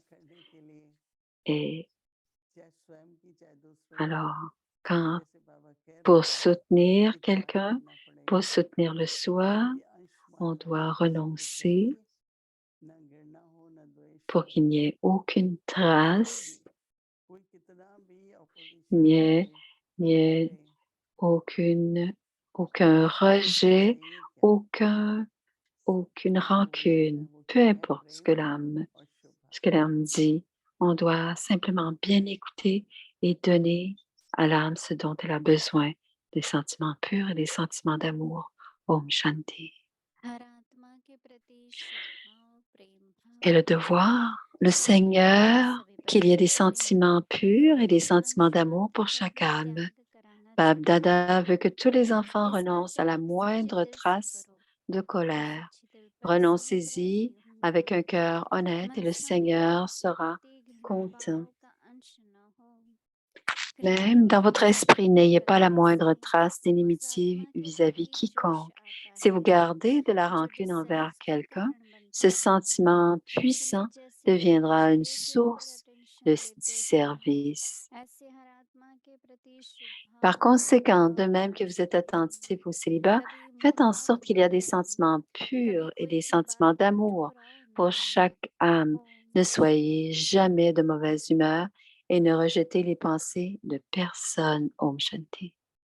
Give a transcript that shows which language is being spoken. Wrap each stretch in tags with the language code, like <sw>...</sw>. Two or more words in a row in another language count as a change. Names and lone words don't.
<fr>Et alors, pour soutenir quelqu'un, pour soutenir le soi, on doit renoncer pour qu'il n'y ait aucune trace, il n'y ait aucun rejet, aucune rancune, peu importe ce que l'âme dit. On doit simplement bien écouter et donner à l'âme ce dont elle a besoin, des sentiments purs et des sentiments d'amour.</fr> <hi>Om Shanti. हर आत्मा के प्रति शुभ भाव प्रेम भाव</hi> <fr>Et le devoir, le Seigneur,</fr> <hi>सभी</hi> <fr>qu'il y ait des</fr> <hi>परिस्थितियों में</hi> <fr>sentiments purs et des</fr> <hi>ध्यान</hi> <fr>sentiments d'amour</fr> <hi>शांत</hi> <fr>pour chaque</fr> <hi>करना</hi> <fr>âme.</fr> <hi>त्याग कराना Bab चाहते</hi> <fr>Dada veut que tous les enfants</fr> <hi>इसका</hi> <fr>renoncent à la</fr> <hi>त्याग सच्चे</hi> <fr>moindre</fr> <hi>दिल से</hi> <fr>trace</fr> <hi>करो</hi> <fr>de</fr> <hi>और</hi> <fr>colère.</fr> <hi>सच्चे दिल पर सभी</hi> <fr>Renoncez-y</fr> <hi>राजी होंगे</hi> <fr>avec un cœur honnête et</fr> <hi>मन</hi> <fr>le</fr> <hi>संकल्प</hi> <fr>Seigneur</fr> <hi>के</hi> <fr>sera</fr> <hi>प्रति घृणा</hi> <fr>content.</fr> <hi>भाव का अंश न हो</hi> <fr>Même dans votre esprit, n'ayez pas la moindre trace</fr> <hi>उस</hi> <fr>d'inimitié</fr> <hi>आत्मा के</hi> <fr>vis-à-vis</fr> <hi>प्रति जोश</hi> <fr>quiconque.</fr> <hi>आता</hi> <fr>Si</fr> <hi>है</hi> <fr>vous gardez de la</fr> <hi>जो कि</hi> <fr>rancune envers</fr> <hi>सेंस का</hi> <fr>quelqu'un,</fr> <hi>कारण बनता</hi> <fr>ce</fr> <hi>है</hi> <fr>sentiment</fr> <hi>इसलिए</hi> <fr>puissant</fr> <hi>जैसे ही आप</hi> <fr>deviendra une</fr> <hi>धीरे धीरे पर</hi> <fr>source de</fr> <hi>अटेंशन देते हैं</hi> <fr>disservice.</fr> <hi>ऐसे हर आत्मा के प्रति शुभ</hi> <fr>Par</fr> <hi>भाव प्रेम</hi> <fr>conséquent, de</fr> <hi>भाव</hi> <fr>même que vous êtes attentif au célibat,</fr> <hi>कभी</hi> <fr>faites en</fr> <hi>मनमुटाव</hi> <fr>sorte qu'il y a</fr> <hi>मत</hi> <fr>des</fr> <hi>करो</hi> <fr>sentiments</fr> <hi>कभी</hi> <fr>purs et</fr> <hi>कोई</hi> <fr>des</fr> <hi>की</hi> <fr>sentiments</fr> <hi>बात को</hi> <fr>d'amour</fr> <hi>ठुकराओ</hi> <fr>pour</fr> <hi>नहीं</hi> <fr>chaque âme.</fr> <hi>ओम</hi> <fr>Ne</fr> <hi>शांति</hi> <fr>soyez jamais de mauvaise humeur et ne rejetez les pensées de personne.</fr> <hi>Om Shanti.</hi>